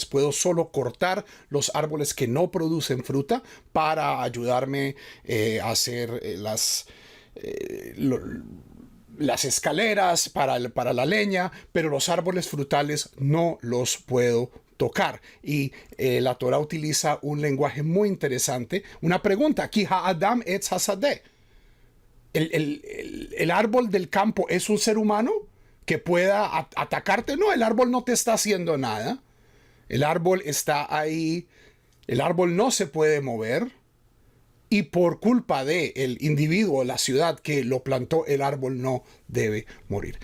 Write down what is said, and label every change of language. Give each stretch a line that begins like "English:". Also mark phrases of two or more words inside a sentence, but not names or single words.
Spanish: Puedo solo cortar los árboles que no producen fruta para ayudarme a hacer las escaleras para la leña, pero los árboles frutales no los puedo tocar. Y la Torah utiliza un lenguaje muy interesante. Una pregunta,
Hebrew: כי האדם עץ השדה.
Spanish: ¿El árbol del campo es un ser humano que pueda atacarte? No, el árbol no te está haciendo nada. El árbol está ahí. El árbol no se puede mover. Y por culpa del individuo, la ciudad que lo plantó, el árbol no debe morir.